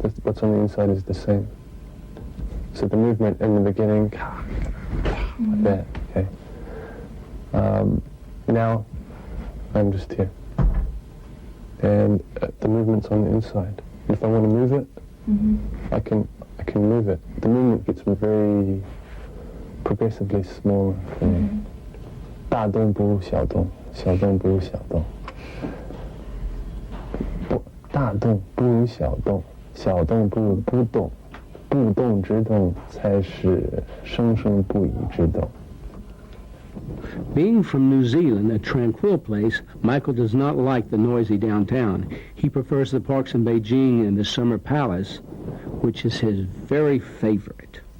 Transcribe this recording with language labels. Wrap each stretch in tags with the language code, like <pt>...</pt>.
<en>What's on the inside is the same. So the movement in the beginning, like that, okay. Now, I'm just here. And the movement's on the inside. If I want to move it, I can move it. The movement gets very progressively smaller for me.</en> <zh>大动不如小动，小动不如小动。大动不如小动，小动不如不动，不动之动才是生生不已之动。</zh> <en>Being from New Zealand, a tranquil place, Michael does not like the noisy downtown. He prefers the parks in Beijing and the Summer Palace, which is his very favorite.</en>